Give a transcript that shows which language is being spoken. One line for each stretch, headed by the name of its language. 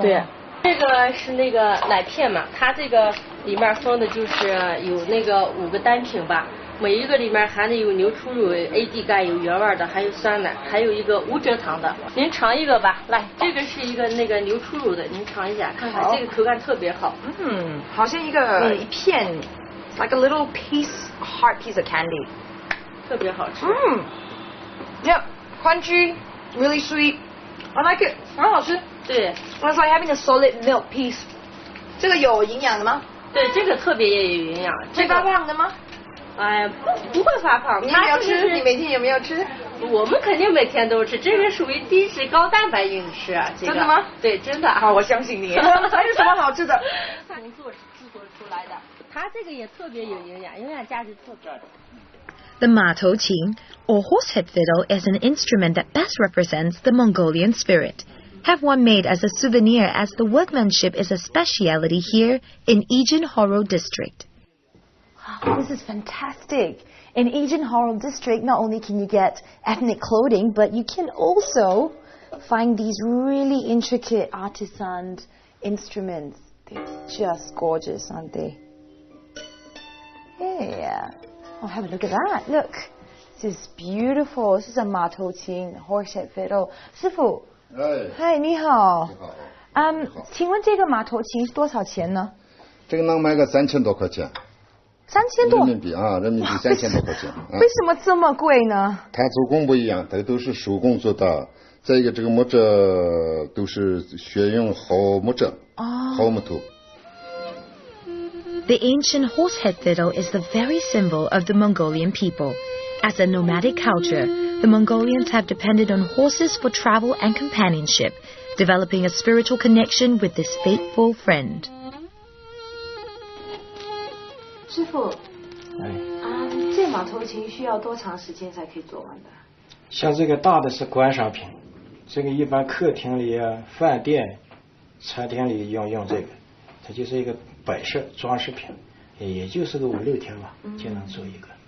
Chinese: 对，这个是那个奶片嘛，它这个里面封的就是有那个5个单品吧。每一个里面含的有牛初乳、AD 钙，有原味的，还有酸奶，还有一个无蔗糖的。您尝一个吧，来，这个是一个那个牛初乳的，您尝一下，看看这个口感特别好。好像一片
English: ，it's like a little hard piece of candy，
Chinese: 特别好吃。
English: Yeah, crunchy, really sweet. I like it.
Chinese: 很好吃。对。
English: It's like having a solid milk piece.
Chinese: 这个有营养的吗？对，这个特别也有营养。会发胖的吗？哎，不会发胖。你有没有吃？你每天有没有吃？我们肯定每天都吃，这个属于低脂高蛋白饮食啊。这个、真的吗？对，真的。好，我相信你。还有什么好吃的？工作制作出来的，它这个也特别有营养，营养价值特别。
English: The matoqing, or horsehead fiddle, is an instrument that best represents the Mongolian spirit. Have one made as a souvenir, as the workmanship is a speciality here in Ijinhoro district. Wow, this is fantastic. In Ijinhoro district, not only can you get ethnic clothing, but you can also find these really intricate artisan instruments. They're just gorgeous, aren't they? Yeah. Oh, have a look at that. Look. This is beautiful. This is a matoqing, horsehead fiddle.
Chinese: 师傅，嗨，你好。请问这个马头琴是多少钱呢？这个能卖个3000多块钱。 3000多？人民币啊，人民币3000多块钱。为什么这么贵呢？它做工不一样，它都是手工做的。再一个，这个木质都是选用好木质，好木头。
English: The ancient horsehead fiddle is the very symbol of the Mongolian people. As a nomadic culture, the Mongolians have depended on horses for travel and companionship, developing a spiritual connection with this faithful friend.
Chinese: 师傅，这马头琴需要多长时间才可以做完的？像这个大的是观赏品，这个一般客厅里啊、饭店、餐厅里用这个，它就是一个摆设装饰品，也就是个5、6天吧，就能做一个。